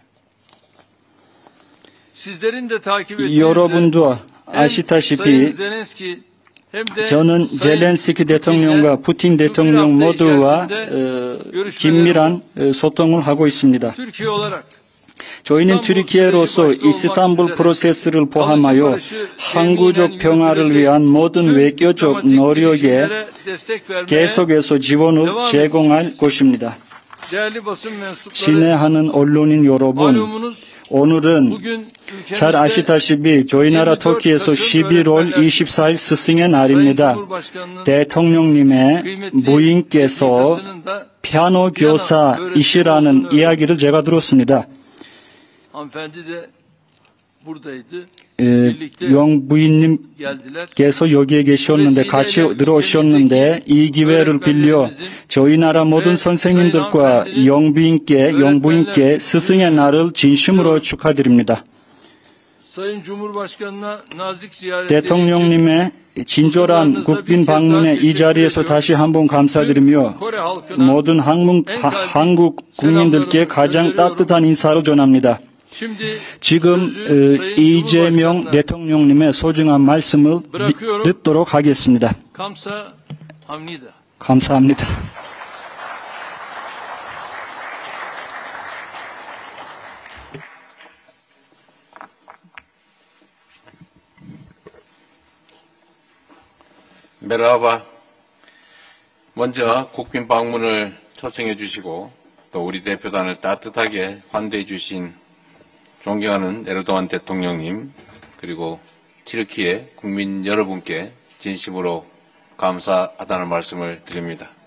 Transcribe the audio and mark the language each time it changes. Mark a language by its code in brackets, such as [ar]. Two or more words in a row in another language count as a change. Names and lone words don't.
[ko] 여러분도 아시다시피 저는 젤렌스키 대통령과 푸틴 대통령 모두와 긴밀한 소통을 하고 있습니다. 저희는 튀르키예로서 이스탄불 프로세스를 포함하여 항구적 평화를 위한 모든 외교적 노력에 계속해서 지원을 제공할 것입니다. [tr] değerli basın mensupları, [ko] 친애하는 언론인 여러분, [tr] malumunuz [ko] 오늘은 [tr] bugün [ko] 잘 [tr] ülkemizde [ko] 아시다시피 저희 나라 터키에서 11월 24일 스승의 [tr] Sayın [ko] 날입니다. [tr] Cumhurbaşkanı'nın [ko] 대통령님의 [tr] kıymetli [ko] 부인께서 [tr] vesikasının da [ko] 피아노 교사이시라는 이야기를 제가 들었습니다. [tr] hanımefendi de buradaydı. birlikte [ko] 영 부인님께서 [tr] geldiler. [ko] 여기에 계셨는데 같이 들어오셨는데 이 기회를 빌려 저희 나라 모든 선생님들과 영부인께 스승의 날을 진심으로 축하드립니다. [tr] Sayın Cumhurbaşkanı'na nazik ziyaretleri için [ko] 대통령님의 친절한 국빈 방문에 이 자리에서 다시 한번 감사드리며 [tr] Kore halkına [ko] 모든 한국 국민들께 가장 따뜻한 인사를 전합니다. [tr] şimdi [ko] 지금 [tr] sözü Sayın 이재명 Cumhurbaşkanı'na [ko] 대통령님의 소중한 말씀을 듣도록 하겠습니다. 감사합니다. 감사합니다. 메라바, 먼저 국빈 방문을 초청해 주시고 또 우리 대표단을 따뜻하게 환대해 주신 존경하는 에르도안 대통령님, 그리고 튀르키예 국민 여러분께 진심으로 감사하다는 말씀을 드립니다.